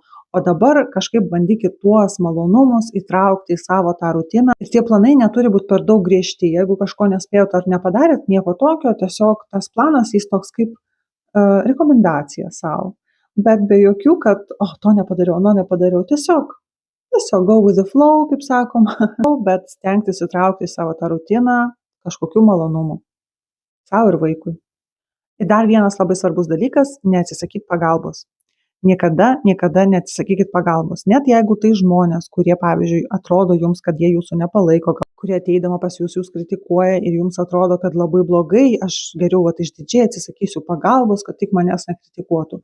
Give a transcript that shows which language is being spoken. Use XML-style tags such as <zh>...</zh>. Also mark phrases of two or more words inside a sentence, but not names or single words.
<lt>O dabar kažkaip bandykit tuos malonumus įtraukti į savo tą rutiną. Ir tie planai neturi būti per daug griežti. Jeigu kažko nespėjot ar nepadarėt, nieko tokio, tiesiog tas planas jis toks kaip rekomendacija savo. Bet be jokių, kad to nepadariau, nepadariau.</lt> <en>Tiesiog go with the flow,</en> <lt>kaip sakoma. Bet stengtis įtraukti į savo tą rutiną kažkokių malonumų. Savo ir vaikui. Ir dar vienas labai svarbus dalykas – neatsisakyti pagalbos. Niekada neatsisakykit pagalbos. Net jeigu tai žmonės, kurie, pavyzdžiui, atrodo jums, kad jie jūsų nepalaiko, kurie ateidama pas jūs kritikuoja ir jums atrodo, kad labai blogai, aš geriau išdidžiai atsisakysiu pagalbos, kad tik manęs nekritikuotų.</lt>